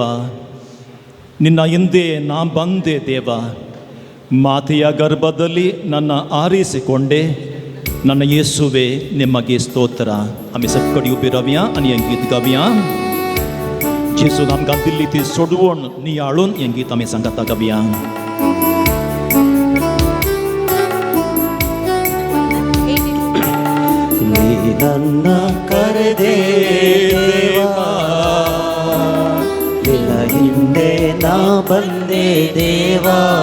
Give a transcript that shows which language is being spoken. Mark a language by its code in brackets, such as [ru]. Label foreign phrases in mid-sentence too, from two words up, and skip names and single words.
[kn] ನಿನ್ನ ಹಿಂದೆ ನಾ ಬಂದೆ ದೇವ, ಮಾತೆಯ ಗರ್ಭದಲ್ಲಿ ನನ್ನ ಆರಿಸಿಕೊಂಡೆ ನನ್ನ ಯೇಸುವೆ ನಿಮಗೆ ಸ್ತೋತ್ರ. [kok] आम्ही सकडी उभी रावया आणि हें गीत गावया. जेजून आमकां दिल्ली ती सोडवण नियाळून हें गीत आमी सांगाता गावया. [kn] ನೀ ನನ್ನ ಕರೆದೆ ದೇವಾ, ನಿನ್ನ ಹಿಂದೆ ನಾ ಬಂದೆ ದೇವಾ.